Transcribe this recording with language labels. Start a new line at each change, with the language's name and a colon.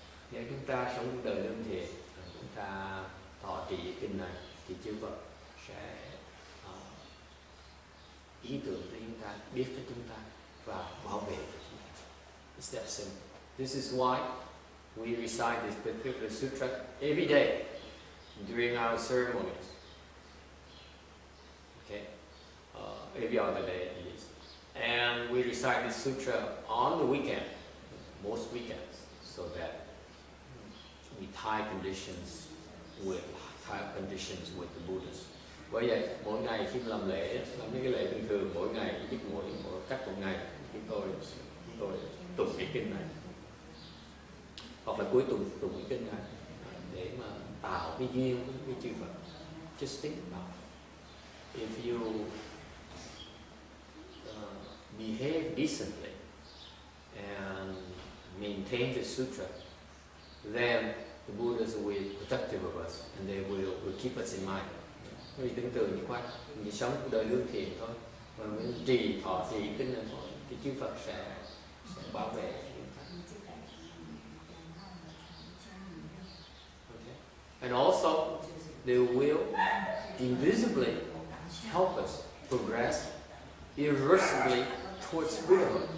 Vietnamese: Nếu chúng ta sống cuộc đời lương thiện, chúng ta thọ trì kinh này, thì chư Phật sẽ ý tưởng cho chúng ta, biết cho chúng ta và bảo vệ cho chúng ta.
English: It's that simple. This is why we recite this particular sutra every day during our ceremonies. Okay, every other day at least. And we recite this sutra on the weekend, most weekends, so that we tie conditions with the Buddhas.
Vietnamese: Bởi vậy mỗi ngày khi làm lễ, làm mấy cái lễ bình thường, mỗi ngày ít mỗi cách một ngày chúng tôi tụng cái kinh này, hoặc là cuối tuần tụng cái kinh này để mà tạo cái duyên với chư Phật.
English: Just think about it. If you behave decently and maintain the sutra, then the Buddhas will be protective of us and they will keep us in mind.
Vietnamese: Vì tưởng tượng như vậy, mình sống cuộc đời lương thiện thôi, mà mình trì thọ trì kinh này thôi, thì chư Phật sẽ bảo vệ chúng ta.
English: Okay. And also, they will invisibly help us progress irreversibly towards Buddhahood.